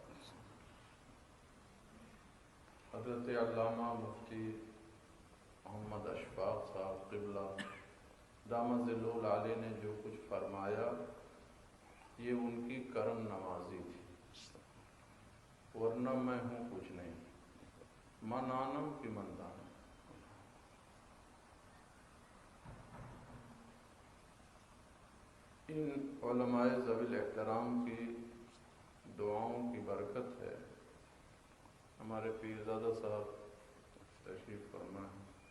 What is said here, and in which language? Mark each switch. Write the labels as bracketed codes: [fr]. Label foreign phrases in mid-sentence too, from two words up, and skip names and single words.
[ur] حضرت علامہ مفتی محمد اشفاق صاحب قبلہ [ar] دامت ظل العالی [ur] نے جو کچھ فرمایا، یہ ان کی کرم نوازی تھی، ورنہ میں ہوں کچھ نہیں، [fa] من آنم کی من دانم۔ [ur] ان علماء ذوی الاحترام کی دعاؤں کی برکت ہے ہمارے پیرزادہ صاحب تشریف فرما ہے۔